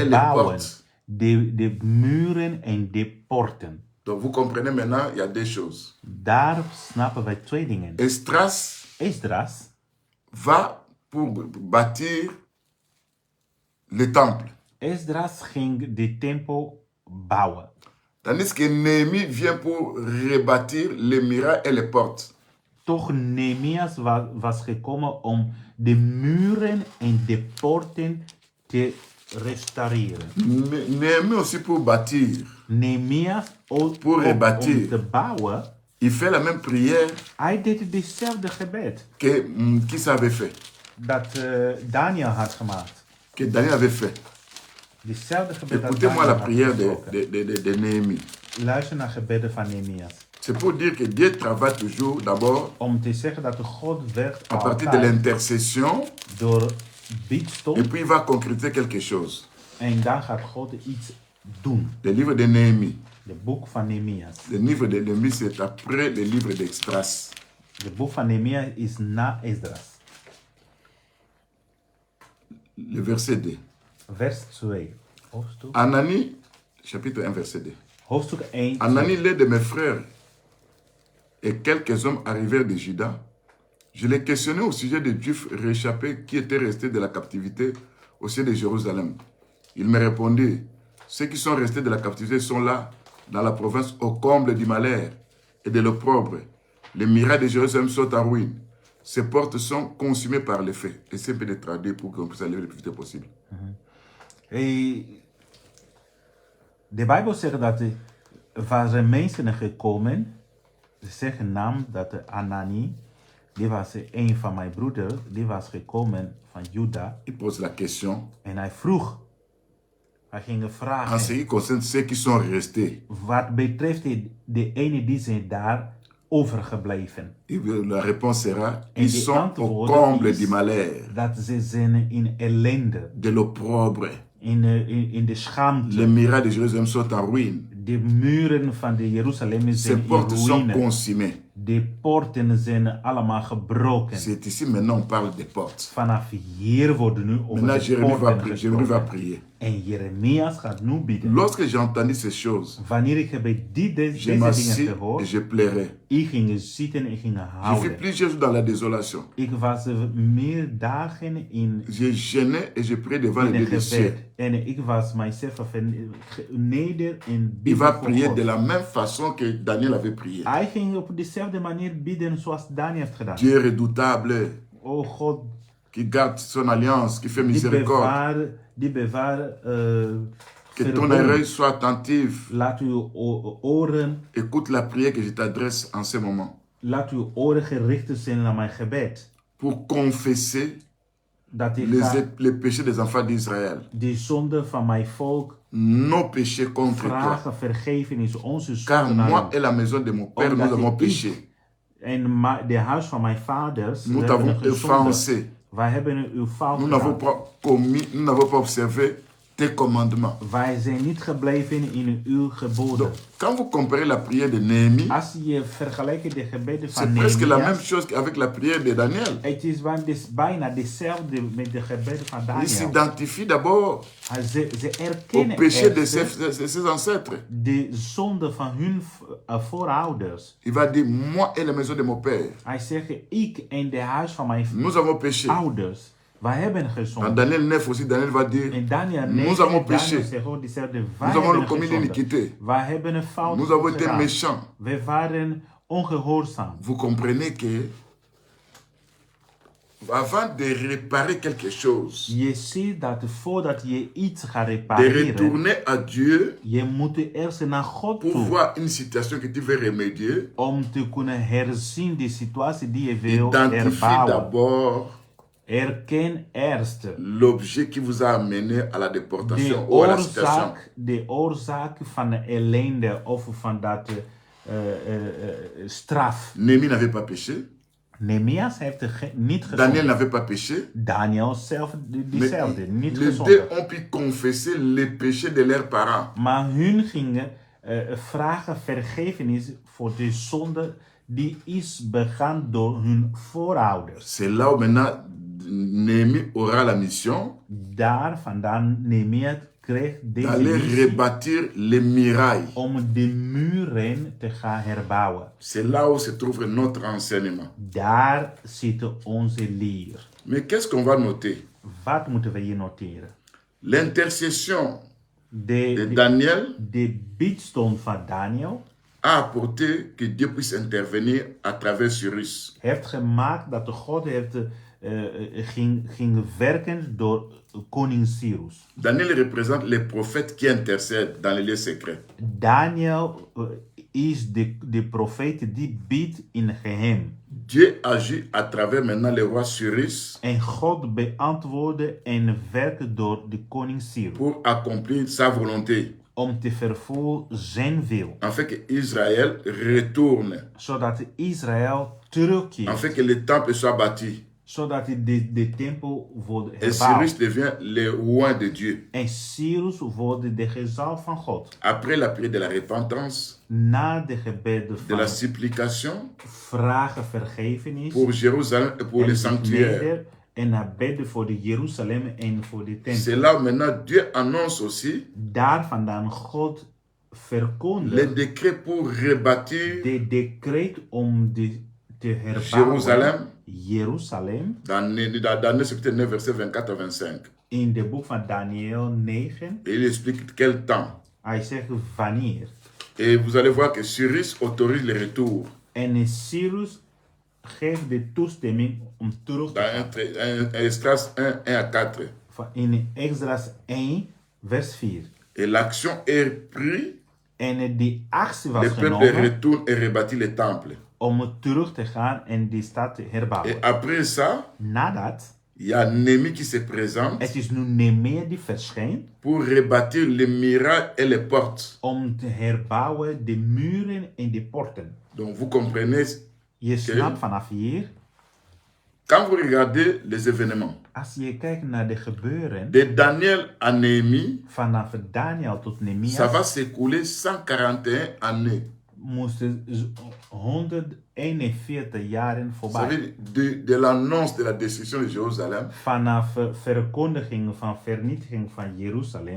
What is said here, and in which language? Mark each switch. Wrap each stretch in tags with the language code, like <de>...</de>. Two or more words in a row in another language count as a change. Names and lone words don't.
<nl>herbouwen.</nl> <fr>portes.</fr> <nl>De muren en de poorten.</nl> <fr>Donc vous comprenez maintenant, il y a deux choses.</fr> <nl>Daar snappen wij twee dingen.</nl> <fr>Esdras Esdras va pour bâtir le temple.</fr> <nl>Esdras ging de tempel bouwen.</nl> <fr>Tandis que Néhémie vient pour rebâtir les murailles et les portes.</fr> <nl>Toch Nehemias was gekomen om de muren en de poorten te restaureren.</nl> <fr>Néhémie aussi pour bâtir.</fr> <nl>Nehemias ook</nl> <fr>Pour</fr> <nl>om</nl> <fr>rebâtir.</fr> <nl>te bouwen,</nl> <fr>Il fait la même prière</fr> <nl>hij deed dezelfde gebed</nl> <fr>que qui avait fait,</fr> <nl>dat Daniel had gemaakt.</nl> <fr>que Daniel avait fait.</fr> <nl>Dezelfde gebed dat</nl> <fr>Écoutez-moi Daniel la</fr> <nl>had</nl> <fr>prière</fr> <nl>gesproken.</nl> <fr>de Néhémie.</fr> <nl>Luister naar gebedden van Nehemias.</nl> <fr>C'est pour dire que Dieu travaille toujours d'abord</fr> <nl>Om te zeggen dat de God werkt</nl> <fr>à partir de</fr> <nl>altijd</nl> <fr>l'intercession</fr> <nl>door bidstok.</nl> <fr>et puis il va concrétiser quelque chose.</fr> <nl>En dan gaat God iets doen.</nl> <fr>Le livre de Néhémie.</fr> <nl>De boek van Nehemias.</nl> <fr>Le livre de Néhémie, c'est après le livre d'Esdras.</fr> <nl>De boek van Nehemias is na Esdras.</nl> <fr>Le verset 2.</fr> <nl>Vers 2. Hoofdstuk,</nl> <fr>Anani, chapitre 1, verset 2.</fr> <nl>hoofdstuk 1.</nl> <fr>Anani, l'un de mes frères, et quelques hommes arrivèrent de Juda. Je les questionnais au sujet des Juifs réchappés qui étaient restés de la captivité au ciel de Jérusalem. Ils me répondaient, ceux qui sont restés de la captivité sont là, dans la province, au comble du malheur et de l'opprobre. Les murailles de Jérusalem sont en ruine. Ces portes sont consumées par les feux. Essayez un peu de traduire pour qu'on puisse aller le plus vite possible.</fr> <nl>De Bijbel zegt dat er waren mensen gekomen. Ze zeggen naam dat Anani, die was een van mijn broeders, die was gekomen van Juda.</nl> <fr>Il pose la question.</fr> <nl>En hij vroeg, hij ging</nl> <fr>En ce</fr> <nl>vragen,</nl> <fr>qui concerne ceux qui sont restés,</fr> <nl>wat betreft de ene die zijn daar overgebleven.</nl> <fr>la réponse sera,</fr> <nl>En</nl> <fr>ils</fr> <nl>die</nl> <fr>sont au</fr> <nl>antwoord</nl> <fr>comble</fr> <nl>is</nl> <fr>du malheur,</fr> <nl>dat ze zijn in ellende,</nl> <fr>de l'opprobre.</fr> <nl>in de</nl> <fr>Les</fr> <nl>schaamte.</nl> <fr>murailles de Jérusalem sont en ruine.</fr> <nl>De muren van de Jeruzalem</nl> <fr>Ces</fr> <nl>zijn in</nl> <fr>portes sont</fr> <nl>ruïne.</nl> <fr>consumées.</fr> <nl>De poorten zijn allemaal gebroken.</nl> <fr>C'est ici maintenant on parle des portes.</fr> <nl>Vanaf hier worden nu over</nl> <fr>Maintenant</fr> <nl>de</nl> <fr>Jérémie va</fr> <nl>poorten</nl> <fr>prier.</fr> <nl>gesproken.</nl> <fr>Prier.</fr> <nl>En Jeremias gaat nu bidden.</nl> <fr>Lorsque j'ai entendu ces choses,</fr> <nl>Wanneer ik heb</nl> <fr>je</fr> <nl>deze dingen</nl> <fr>m'assis et</fr> <nl>gehoord,</nl> <fr>je pleurais.</fr> <nl>ik ging zitten en ging</nl> <fr>Je vis</fr> <nl>houden.</nl> <fr>plusieurs jours dans la désolation.</fr> <nl>Ik was meer dagen in</nl> <fr>Je gênais et je priais devant le</fr> <nl>een Dieu des cieux. gebed. En ik was mijzelf neder en</nl> <fr>Il</fr> <nl>bidden</nl> <fr>va</fr> <nl>voor</nl> <fr>prier</fr> <nl>God.</nl> <fr>de la même façon que Daniel avait prié.</fr> <nl>Hij ging op dezelfde manier bidden zoals Daniel heeft gedaan.</nl> <fr>Dieu redoutable,</fr> <nl>O God,</nl> <fr>qui garde son alliance, qui fait</fr> <nl>die</nl> <fr>miséricorde.</fr> <nl>bewaar</nl> <fr>Que ton</fr> <nl>verbond.</nl> <fr>oreille soit attentive.</fr> <nl>Laat uw oren,</nl> <fr>Écoute la prière que je t'adresse en ce moment.</fr> <nl>laat uw oren gericht zijn naar mijn gebed.</nl> <fr>Pour confesser</fr> <nl>Dat ik ga</nl> <fr>les péchés des enfants d'Israël.</fr> <nl>de zonde van mijn volk</nl> <fr>Nos péchés contre toi.</fr> <nl>vragen vergevenis, onze</nl> <fr>Car</fr> <nl>zonde naar</nl> <fr>moi</fr> <nl>u.</nl> <fr>et la maison de mon père,</fr> <nl>Omdat</nl> <fr>nous avons</fr> <nl>ik</nl> <fr>péché.</fr> <nl>En de huis van mijn vaders,</nl> <fr>Nous</fr> <nl>we</nl> <fr>t'avons</fr> <nl>hebben gezondigd.</nl> <fr>offensé.</fr> <nl>Wij hebben uw fout</nl> <fr>Nous n'avons</fr> <nl>gedaan.</nl> <fr>pas commis, nous n'avons pas observé tes commandements.</fr> <nl>Wij zijn niet gebleven in uw geboden.</nl> <fr>Donc, quand vous comparez la prière de Néhémie,</fr> <nl>Als je vergelijkt de gebeden van</nl> <fr>c'est presque la même</fr> <nl>Nehemias,</nl> <fr>chose qu'avec la prière de Daniel.</fr> <nl>het is bijna dezelfde met de gebeden van</nl> <fr>Il</fr> <nl>Daniel.</nl> <fr>s'identifie d'abord</fr> <nl>Ze</nl> <fr>au</fr> <nl>erkennen</nl> <fr>péché de</fr> <nl>eerst</nl> <fr>ses ancêtres.</fr> <nl>de zonde van hun voorouders.</nl> <fr>Il va dire, moi et la maison de mon père,</fr> <nl>Hij zegt, ik en de huis van mijn</nl> <fr>nous avons péché.</fr> <nl>ouders, wij hebben</nl> <fr>Dans</fr> <nl>gezondigd.</nl> <fr>Daniel 9 aussi, Daniel va dire,</fr> <nl>En Daniel</nl> <fr>nous avons péché.</fr> <nl>Daniel zegt ook dezelfde, wij</nl> <fr>nous avons</fr> <nl>hebben</nl> <fr>commis</fr> <nl>gezondigd.</nl> <fr>l'iniquité.</fr> <nl>Wij hebben een fout</nl> <fr>Nous avons été</fr> <nl>gedaan.</nl> <fr>méchants.</fr> <nl>We waren ongehoorzaam.</nl> <fr>Vous comprenez que avant de réparer quelque chose,</fr> <nl>Je ziet dat voordat je iets gaat</nl> <fr>de</fr> <nl>repareren,</nl> <fr>retourner à Dieu</fr> <nl>je moet eerst naar God</nl> <fr>pour</fr> <nl>toe.</nl> <fr>voir une situation que tu veux remédier,</fr> <nl>Om te kunnen herzien de situatie die je wil</nl> <fr>identifie</fr> <nl>herbouwen.</nl> <fr>d'abord</fr> <nl>Erken eerst</nl> <fr>l'objet qui vous a amené à la déportation ou à la situation.</fr> <nl>de oorzaak van de ellende of van dat straf.</nl> <fr>Néhémie n'avait pas péché.</fr> <nl>Nehemias heeft niet</nl> <fr>Daniel</fr> <nl>gezondigd.</nl> <fr>n'avait pas péché.</fr> <nl>Daniel zelf</nl> <fr>Mais</fr> <nl>diezelfde, niet</nl> <fr>les deux</fr> <nl>gezondigd.</nl> <fr>ont pu confesser les péchés de leurs parents.</fr> <nl>Maar hun gingen vragen vergevenis voor de zonde die is begaan door hun voorouders.</nl> <fr>C'est là où maintenant Néhémie aura la mission</fr> <nl>Daar vandaan Nehemia kreeg deze</nl> <fr>d'aller</fr> <nl>missie</nl> <fr>rebâtir les murailles.</fr> <nl>om de muren te gaan herbouwen.</nl> <fr>C'est là où se trouve notre enseignement.</fr> <nl>Daar zit onze leer.</nl> <fr>Mais qu'est-ce qu'on va noter?</fr> <nl>Wat moeten we hier noteren?</nl> <fr>L'intercession de</fr> <nl>De</nl> <fr>Daniel</fr> <nl>biedstond van Daniel</nl> <fr>a apporté que Dieu puisse intervenir à travers Cyrus.</fr> <nl>heeft gemaakt dat de God heeft, ging werken door koning Cyrus.</nl> <fr>Daniel représente les prophètes qui intercèdent dans les lieux secrets.</fr> <nl>Daniel is de profeet die biedt in geheim.</nl> <fr>Dieu agit à travers maintenant le roi Cyrus</fr> <nl>En God beantwoordde en werkte door de koning Cyrus.</nl> <fr>pour accomplir sa volonté,</fr> <nl>Om te vervullen zijn wil.</nl> <fr>afin que Israël retourne,</fr> <nl>Zodat Israël terugkeert.</nl> <fr>afin que le temple soit bâti.</fr> <nl>Zodat de tempel wordt</nl> <fr>Et Cyrus</fr> <nl>herbouwd.</nl> <fr>devient le roi de Dieu.</fr> <nl>En Cyrus wordt de gezant van God.</nl> <fr>Après la prière de la repentance,</fr> <nl>Na de gebeden</nl> <fr>de la</fr> <nl>van</nl> <fr>supplication</fr> <nl>vragen vergevenis.</nl> <fr>pour Jérusalem et pour</fr> <nl>en</nl> <fr>le sanctuaire.</fr> <nl>bidden en naar bidden voor de Jeruzalem en voor de</nl> <fr>C'est</fr> <nl>tempel.</nl> <fr>là où maintenant Dieu annonce aussi</fr> <nl>Daar vandaan God</nl> <fr>les</fr> <nl>verkondigt</nl> <fr>décrets pour rebâtir</fr> <nl>de decreet om te herbouwen</nl> <fr>Jérusalem</fr> <nl>Jeruzalem</nl> <fr>dans Daniel chapitre 9 verset 24 à 25.</fr> <nl>in de boek van Daniel 9.</nl> <fr>Et il explique quel temps.</fr> <nl>Hij zegt wanneer.</nl> <fr>Et vous allez voir que Cyrus autorise le retour.</fr> <nl>En Cyrus geeft de toestemming om terug te</nl> <fr>Dans</fr> <nl>gaan.</nl> <fr>Esdras 1, 1 à 4.</fr> <nl>In Exodus 1 vers 4.</nl> <fr>Et l'action est prise,</fr> <nl>En die actie was</nl> <fr>le peuple</fr> <nl>genomen</nl> <fr>retourne et rebâtit le temple.</fr> <nl>om terug te gaan en die stad te herbouwen.</nl> <fr>Et après ça,</fr> <nl>Nadat,</nl> <fr>il y a Néhémie qui se présente</fr> <nl>het is nu Nehemia die verschijnt</nl> <fr>pour rebâtir les murailles et les portes.</fr> <nl>om te herbouwen de muren en de poorten.</nl> <fr>Donc vous comprenez,</fr> <nl>Je snapt vanaf hier,</nl> <fr>quand vous regardez les événements,</fr> <nl>als je kijkt naar de gebeuren</nl> <fr>de Daniel à Néhémie,</fr> <nl>vanaf Daniel tot</nl> <fr>ça</fr> <nl>Nehemia,</nl> <fr>va s'écouler 141 années.</fr> <nl>moesten 141 jaren</nl> <fr>Vous</fr> <nl>voorbij.</nl> <fr>savez, de l'annonce de la destruction de Jérusalem</fr> <nl>Vanaf verkondiging van vernietiging van Jeruzalem</nl>